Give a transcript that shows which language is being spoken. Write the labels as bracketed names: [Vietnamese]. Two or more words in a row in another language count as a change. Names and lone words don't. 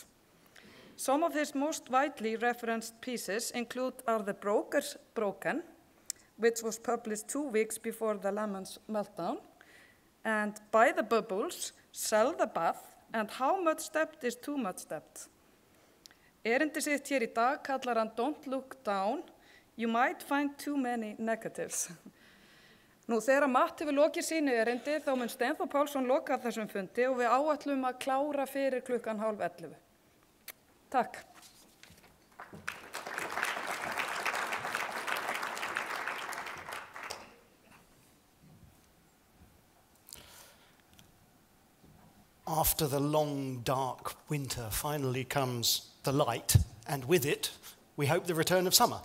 [English] Some of his most widely referenced pieces are The Broker's Broken, which was published 2 weeks before the Lehman meltdown, and Buy the Bubbles, Sell the Bath, and How Much Debt is Too Much Debt. [Icelandic] Erindi sitt hér í dag kallar hann Don't Look Down, You Might Find Too Many Negatives. Nú, þegar Matt hefur lokið sínu erindi, þá mun Steinþór Pálsson loka þessum fundi og við áætlum að klára fyrir 10:30. Takk. [English] After the long, dark winter, finally comes the light, and with it, we hope the return of summer.